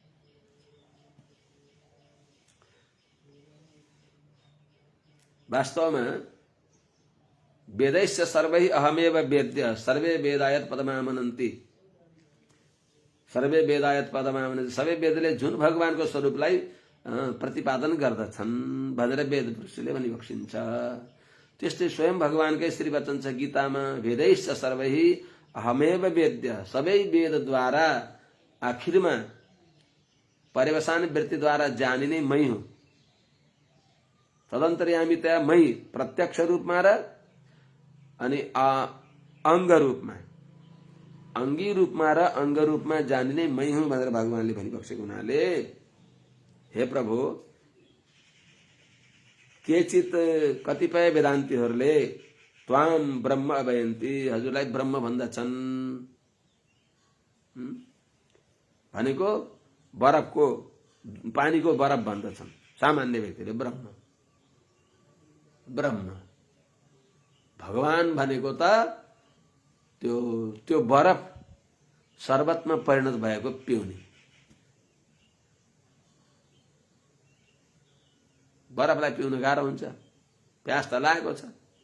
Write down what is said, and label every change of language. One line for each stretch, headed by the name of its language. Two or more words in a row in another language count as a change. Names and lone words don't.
Hindi: वास्तव में
Sanskrit: वेदैश्च सर्वैः अहमेव वेद्य सर्वे वेदायत पदमामनन्ति, सर्वे वेदायत पदमामनन्ति,
Nepali: सबै वेदले जुन भगवानको स्वरूपलाई प्रतिपादन गर्दछन् भनेर वेद पुरुषले भनिबक्सिन्छ। त्यस्तै स्वयं भगवानकै श्री वचन छ गीतामा,
Sanskrit: वेदैश्च सर्वैः अहमेव वेद्य,
Nepali: सबै वेदद्वारा आखिरमा पर्यवसान वृत्तिद्वारा जानिने मै हुँ। तदन्तर्यामितया मै प्रत्यक्ष रूपमा र अनि अंग रूपमा, अंगी रूपमा र अंग रूपमा जानिने मै हुँ भनेर भगवानले भनिबक्सेको हुनाले हे प्रभु, केचित कतिपय वेदान्तीहरूले
Sanskrit: त्वां ब्रह्म अवयन्ति,
Nepali: हजुरलाई ब्रह्म भन्दछन्। भनेको बरफको पानीको बरफ भन्दछन् सामान्य व्यक्तिले ब्रह्म। भगवान भनेको त त्यो बरफ शरबतमा परिणत भएको पिउने, बरफलाई पिउन गाह्रो हुन्छ, प्यास त लागेको छ।